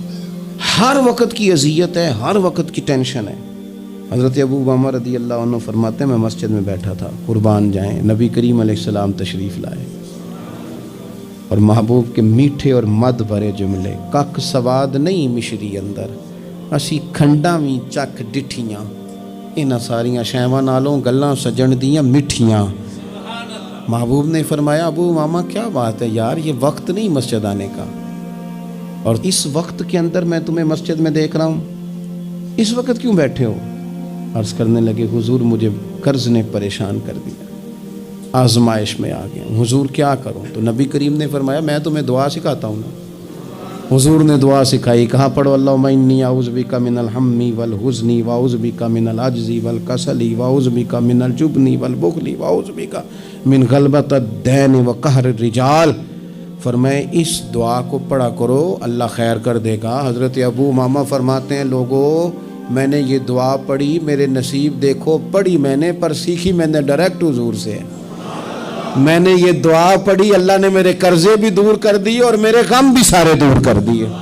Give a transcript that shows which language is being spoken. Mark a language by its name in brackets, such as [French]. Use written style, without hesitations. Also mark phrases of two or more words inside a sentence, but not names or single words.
[Urdu] ہر وقت کی اذیت ہے، ہر وقت کی ٹینشن ہے. حضرت ابو امامہ [Arabic] رضی اللہ عنہ [Urdu] فرماتے ہیں میں مسجد میں بیٹھا تھا، قربان جائیں نبی کریم [Arabic] علیہ السلام [Urdu] تشریف لائے اور محبوب کے میٹھے اور مد بھرے جملے، [Punjabi] کک سواد نہیں مشری اندر اسی کھنڈاں وی چک ڈٹھیاں، انہاں ساریاں شیواں نالوں گلاں سجن دیاں مٹھیاں. [Urdu] محبوب نے فرمایا ابو امامہ کیا بات ہے یار، یہ وقت نہیں مسجد آنے کا، اور اس وقت کے اندر میں تمہیں مسجد میں دیکھ رہا ہوں، اس وقت کیوں بیٹھے ہو؟ عرض کرنے لگے حضور مجھے قرض نے پریشان کر دیا، آزمائش میں آ گیا ہوں، حضور کیا کروں؟ تو نبی کریم نے فرمایا میں تمہیں دعا سکھاتا ہوں نا. حضور نے دعا سکھائی، کہا پڑھو [Arabic] اللہم انی اعوذ بک من الہم والحزن واعوذ بک من العجز والکسل واعوذ بک من الجبن والبخل واعوذ بک من غلبۃ الدین وقہر الرجال. [Urdu] فرمائے اس دعا کو پڑھا کرو اللہ خیر کر دے گا. حضرت ابو امامہ فرماتے ہیں لوگوں میں نے یہ دعا پڑھی، میرے نصیب دیکھو پڑھی میں نے پر سیکھی میں نے ڈائریکٹ حضور سے. میں نے یہ دعا پڑھی، اللہ نے میرے قرضے بھی دور کر دیے اور میرے غم بھی سارے دور کر دیے.